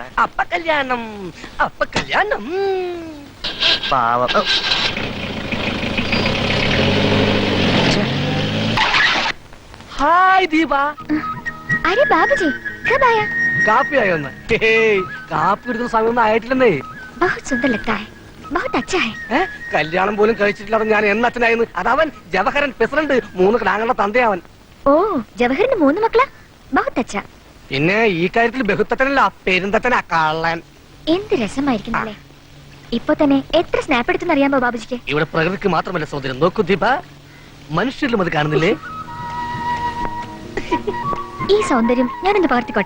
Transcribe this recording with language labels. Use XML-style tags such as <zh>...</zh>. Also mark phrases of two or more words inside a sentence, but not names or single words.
<ml>അപ്പ കല്യാണം, അപ്പ കല്യാണം. പാവം. ഹായ് ദീപ.</ml> <hi>अरे बाबूजी कब आए?</hi> <ml>കാപ്പി ആയോന്ന്? കാപ്പി എടുക്കുന്ന സമയമൊന്നും ആയിട്ടില്ലെന്നേ.</ml> <hi>बहुत सुंदर लगता है, बहुत अच्छा है.</hi> <ml>കല്യാണം പോലും കഴിച്ചിട്ടില്ലാതെ ഞാൻ എന്നച്ഛനായിരുന്നു. അതവൻ ജവഹരൻ പ്രസിഡന്റ്, 3 കിടാങ്ങളുടെ തന്തയവൻ. ഓ, ജവഹറിന് 3 മക്കളാ?</ml> <hi>बहुत अच्छा.</hi> <ml>പിന്നെ ഈ കാര്യത്തിൽ ബഹുത്തച്ഛനല്ല, പെരുന്തച്ഛനാ കള്ളൻ. എന്ത് രസമായിരിക്കുന്നല്ലേ. ഇപ്പൊ തന്നെ എത്ര സ്നാപ്പ് എടുത്തെന്ന് അറിയാമോ ബാബുജിക്ക്? ഇവിടെ പ്രകൃതിക്ക് മാത്രമല്ല സൗന്ദര്യം, നോക്കൂ ദീപ, മനുഷ്യരിലും അത് കാണുന്നില്ലേ? ഈ സൗന്ദര്യം ഞാനൊന്ന് പകർത്തിക്കോട്ടെ.</ml>